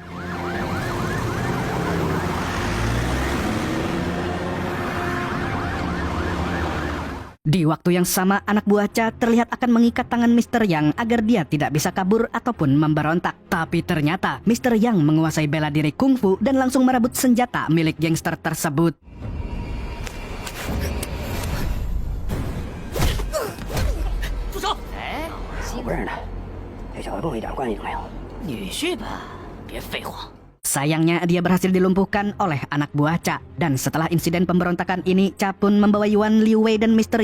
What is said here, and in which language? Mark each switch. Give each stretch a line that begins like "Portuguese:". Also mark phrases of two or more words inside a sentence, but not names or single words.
Indonesian: Di waktu yang sama, anak buah Cha terlihat akan mengikat tangan Mr. Yang agar dia tidak bisa kabur ataupun memberontak. Tapi ternyata Mr. Yang menguasai bela diri kungfu dan langsung merebut senjata milik gangster tersebut.
Chinese: 我不认识他，这小子跟我一点关系都没有。女婿吧，别废话。
Indonesian: Sayangnya dia berhasil dilumpuhkan oleh anak buah Cha. Dan setelah insiden pemberontakan ini, Cha pun membawa Yuan, Liu Wei, dan Mr.